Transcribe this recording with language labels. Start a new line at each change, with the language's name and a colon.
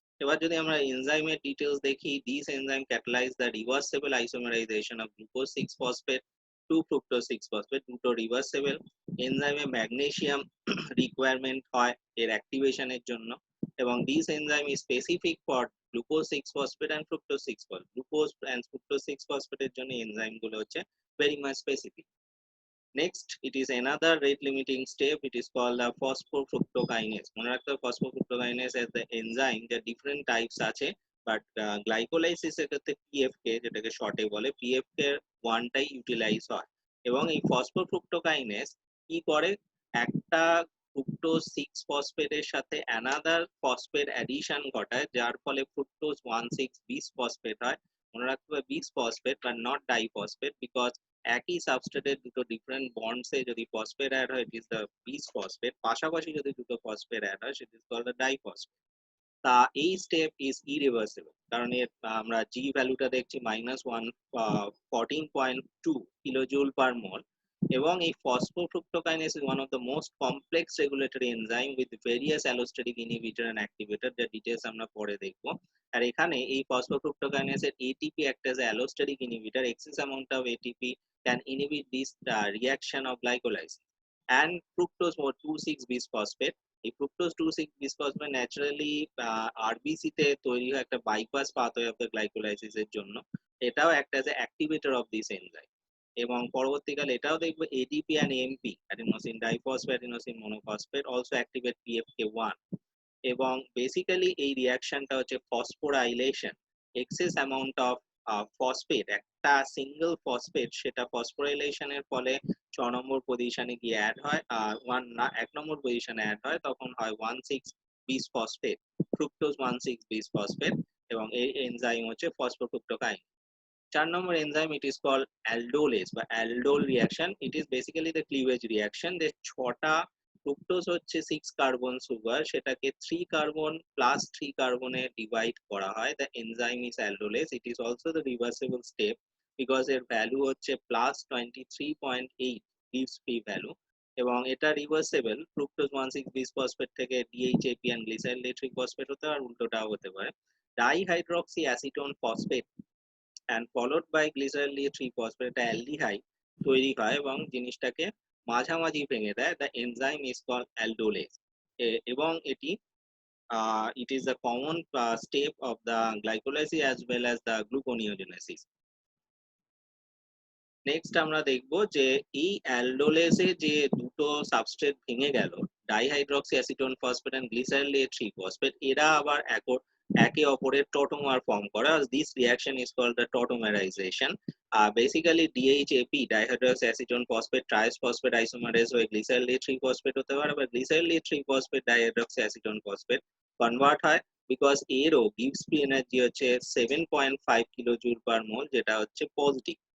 Bangla: এবার যদি আমরা এনজাইমের ডিটেইলস দেখি,
English: this enzyme catalyse the reversible isomerisation of glucose 6 phosphate to fructose 6 phosphate,
Bangla: দুটো রিভার্সেবল। এনজাইমে ম্যাগনেসিয়াম রিকোয়ারমেন্ট হয় এর অ্যাক্টিভেশনের জন্য, এবং
English: This enzyme is specific for glucose 6 phosphate and fructose 6 phosphate.
Bangla: Glucose and fructose 6 ফসফেটের জন্য এনজাইম গুলো হচ্ছে
English: very much specific. Next, it is another rate limiting step. It is called the phosphofructokinase.
Bangla: মনে রাখতে হবে phosphofructokinase
English: as the enzyme,
Bangla: যে different types আছে, but glycolysis এর ক্ষেত্রে PFK, যেটাকে শর্টে বলে, PFK এর ওয়ানটাই ইউটিলাইজ হয়। এবং এই phosphofructokinase কি করে, একটা ফ্রুক্টোজ 6 ফসফেটের সাথে অ্যানাদার ফসফেট অ্যাডিশন ঘটায়, যার ফলে ফ্রুক্টোজ 1,6 বিস ফসফেট হয়। মনে রাখতে হবে বিস ফসফেট বা নট ডাইফসফেট, বিকজ একই সাবস্ট্রেটের দুটো ডিফারেন্ট বন্ডসে যদি ফসফেট অ্যাড হয়
English: it is the bis phosphate,
Bangla: পাশাপাশি যদি দুটো ফসফেট অ্যাড হয় সেটা ইজ কল্ড দ্য ডাইফসফেট। তা এই স্টেপ ইজ ইরিভার্সিবল, কারণ এর আমরা জি ভ্যালুটা দেখছি -114.2 কিলোজুল পার মোল,
English: এবং এই phosphofructokinase is one of the most complex regulatory enzyme with various allosteric inhibitor and activator,
Bangla: যা ডিটেইলস আমরা পরে দেখব। আর এখানে এই
English: ফসফোফ্রুক্টোকাইনেসের ATP act as a allosteric inhibitor. Excess amount of ATP can inhibit this reaction of glycolysis and fructose 2,6-bisphosphate.
Bangla: এই fructose 2,6-bisphosphate naturally RBC তে তৈরি হয় একটা bypass pathway of the glycolysis এর জন্য, এটাও একটা
English: As a activator of this enzyme.
Bangla: এবং পরবর্তীকালে এটাও দেখবো
English: ADP and AMP, adenosine diphosphate adenosine monophosphate, also activate PFK1।
Bangla: এবং বেসিক্যালি এই রিঅ্যাকশনটা হচ্ছে phosphorylation, access amount of phosphate, একটা সিঙ্গেল ফসফেট সেটা ফসফোরাইলেশনের ফলে 6 নম্বর পজিশনে গিয়ে অ্যাড হয়, 1 নম্বর পজিশনে অ্যাড হয়, তখন হয় 1,6-bisphosphate, ফ্রুক্টোজ 1,6-bisphosphate, এবং এই এনজাইম হচ্ছে ফসফোফ্রুক্টোকাইন। 4 নম্বর enzyme,
English: it is called aldolase বা aldol reaction. It is basically the cleavage reaction.
Bangla: যে 6টা ফ্রুক্টোজ হচ্ছে 6 কার্বন সুগার, সেটাকে 3 কার্বন প্লাস 3 কার্বনে ডিভাইড করা হয়।
English: The enzyme is aldolase. It is also the reversible step because
Bangla: এর value হচ্ছে
English: +23.8 gives free value,
Bangla: এবং এটা রিভার্সেবল। ফ্রুক্টোজ 1,6-bisphosphate থেকে DHAP and glycerol triphosphate হতে আর উল্টোটাও হতে পারে। Dihydroxy acetone phosphate and followed by glycerol triphosphate, একটা অ্যালডিহাইড তৈরি হয় এবং জিনিসটাকে মাঝামাঝি ভেঙে দেয়।
English: The enzyme is called aldolase,
Bangla: এবং এটি
English: it is a common step of the glycolysis as well as the gluconeogenesis.
Bangla: Next আমরা দেখব যে এই অ্যালডোলেসে যে দুটো সাবস্ট্রেট ভেঙে গেল, dihydroxy acetone phosphate and glycerol ট্রিফসফেট, এরা আবার একে অপরের টটোমার ফর্ম করে।
English: This reaction is called the tautomerisation.
Bangla: Basically DHAP, dihydroxy acetone phosphate triphosphate isomerase হয়ে গ্লিসারল ট্রিফসফেট হতে পারে, বা glycerol ট্রিফসফেট dihydroxy acetone phosphate convert হয়, বিকজ এরও গিভস ফ্রি এনার্জি হচ্ছে 7.5 কিলোজুল পার মোল, যেটা হচ্ছে পজিটিভ।